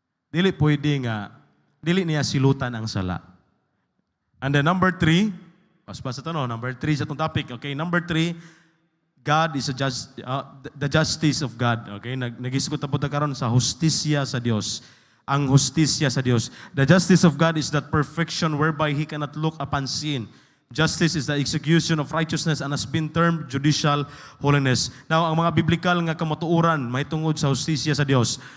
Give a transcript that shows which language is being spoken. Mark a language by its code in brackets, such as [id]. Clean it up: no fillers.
[ceb] Dili pwede nga dili niya silutan ang sala. [en] And then number 3, [ceb] paspas ito no, number 3 sa itong topic. [en] Okay, number 3, God is the justice of God. [ceb] Okay, nagisgot na po karon sa hustisya sa Dios. Ang hustisya sa Dios. [en] The justice of God is that perfection whereby He cannot look upon sin. Justice is the execution of righteousness and has been termed judicial holiness. [ceb] Now, ang mga biblical nga kamatuoran may tungod sa hustisya sa Dios.